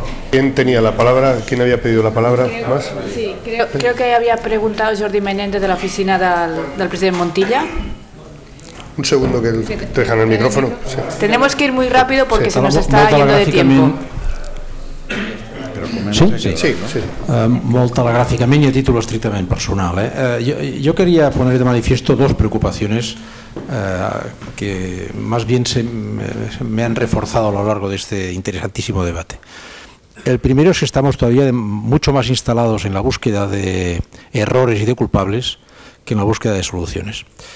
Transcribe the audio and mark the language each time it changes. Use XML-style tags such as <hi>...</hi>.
<es>¿Quién tenía la palabra? ¿Quién había pedido la palabra? ¿Más? Sí, creo que había preguntado Jordi Menéndez de la oficina del presidente Montilla. Un segundo que te dejan el micrófono. Sí. Tenemos que ir muy rápido porque se nos está yendo de tiempo. Sí.</es> <ca>Molt telegràficament i a títol estrictament personal.</ca> <es>Yo quería poner de manifiesto dos preocupaciones que más bien me han reforzado a lo largo de este interesantísimo debate. El primero es que estamos todavía mucho más instalados en la búsqueda de errores y de culpables que en la búsqueda de soluciones.</es>